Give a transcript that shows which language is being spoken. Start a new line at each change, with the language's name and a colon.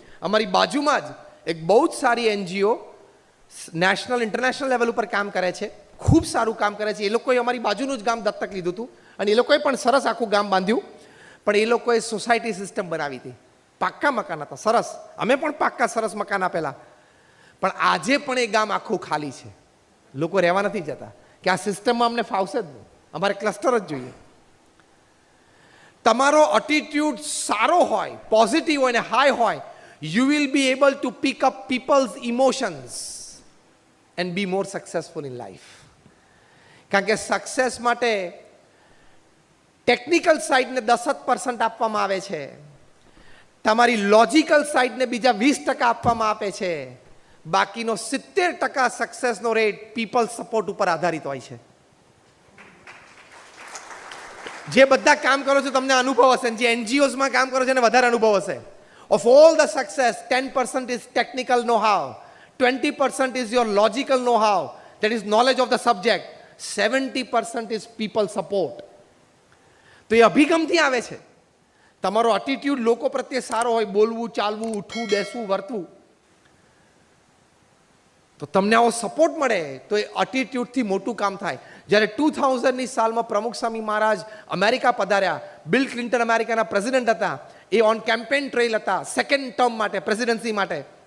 Gujarati: અમારી બાજુમાં જ એક બહુ જ સારી એનજીઓ નેશનલ ઇન્ટરનેશનલ લેવલ ઉપર કામ કરે છે, ખૂબ સારું કામ કરે છે. એ લોકોએ અમારી બાજુનું જ ગામ દત્તક લીધું હતું અને એ લોકોએ પણ સરસ આખું ગામ બાંધ્યું. પણ એ લોકોએ સોસાયટી સિસ્ટમ બનાવી હતી. પાક્કા મકાન હતા, સરસ. અમે પણ પાક્કા સરસ મકાન આપેલા. પણ આજે પણ એ ગામ આખું ખાલી છે. લોકો રહેવા નથી જતા કે આ સિસ્ટમમાં અમને ફાવશે જ નહીં, અમારે ક્લસ્ટર જ જોઈએ. તમારો એટીટ્યુડ સારો હોય, પોઝિટિવ હોય ને હાઈ હોય,
English: you will be able to pick up people's emotions and be more successful in life.
Gujarati: કારણ કે સક્સેસ માટે ટેકનિકલ સાઈડને 10% આપવામાં આવે છે, તમારી લોજિકલ સાઈડને બીજા 20% આપવામાં આવે છે. બાકીનો 70% સક્સેસનો રેટ પીપલ સપોર્ટ ઉપર આધારિત હોય છે. જે બધા કામ કરો છો તમને અનુભવ હશે, જે એનજીઓઝમાં કામ કરો છો એને વધારે અનુભવ હશે.
English: Of all the success, 10% is technical know-how, 20% is your logical know-how, that is knowledge of the subject, 70% is people support.
Gujarati: તો એ અભિગમથી આવે છે. તમારો એટીટ્યુડ લોકો પ્રત્યે સારો હોય, બોલવું, ચાલવું, ઉઠવું, બેસવું, વર્તવું, તો તમને આવો સપોર્ટ મળે તો એ એટીટ્યુડથી મોટું કામ થાય. જ્યારે 2000ની સાલમાં પ્રમુખ સ્વામી મહારાજ અમેરિકા પધાર્યા, બિલ ક્લિન્ટન અમેરિકાના પ્રેસિડેન્ટ હતા, એ ઓન કેમ્પેન ટ્રેલ હતા 2nd ટર્મ માટે, પ્રેસિડેન્સી માટે.